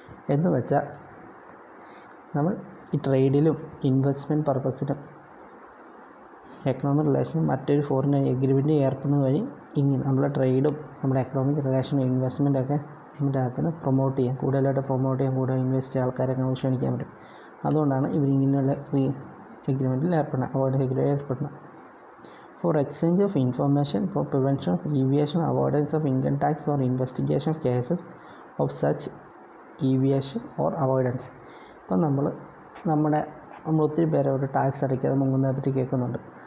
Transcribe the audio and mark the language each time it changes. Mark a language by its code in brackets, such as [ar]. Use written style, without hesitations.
[ml] എന്ന് വെച്ചാൽ നമ്മൾ ഈ ട്രേഡിലും ഇൻവെസ്റ്റ്മെൻറ്റ് പർപ്പസിനും എക്കണോമിക് റിലേഷനും മറ്റൊരു ഫോറിൻ എഗ്രിമെൻറ്റ് ഏർപ്പെടുന്നത് വഴി ഇങ്ങനെ നമ്മളെ ട്രേഡും നമ്മുടെ എക്കണോമിക് റിലേഷനും ഇൻവെസ്റ്റ്മെൻറ്റൊക്കെ നമ്മുടെ അകത്തിന് പ്രൊമോട്ട് ചെയ്യാൻ, കൂടുതലായിട്ട് പ്രൊമോട്ട് ചെയ്യാൻ, കൂടുതൽ ഇൻവെസ്റ്റ് ചെയ്യാൻ ആൾക്കാരൊക്കെ ക്ഷണിക്കാൻ പറ്റും. അതുകൊണ്ടാണ് ഇവരിങ്ങനെയുള്ള എഗ്രിമെൻറ്റിൽ ഏർപ്പെടുന്നത്, അവോയ്ഡൻസ് എഗ്രിമെൻറ്റ് ഏർപ്പെടുന്നത്. [en] For exchange of information for prevention of evasion, avoidance of income tax or investigation of cases of such evasion or avoidance. [ml] ഇപ്പം നമ്മൾ ഒത്തിരി പേരോട് ടാക്സ് അടയ്ക്കാതെ മുങ്ങുന്നതിനെ പറ്റി കേൾക്കുന്നുണ്ട്.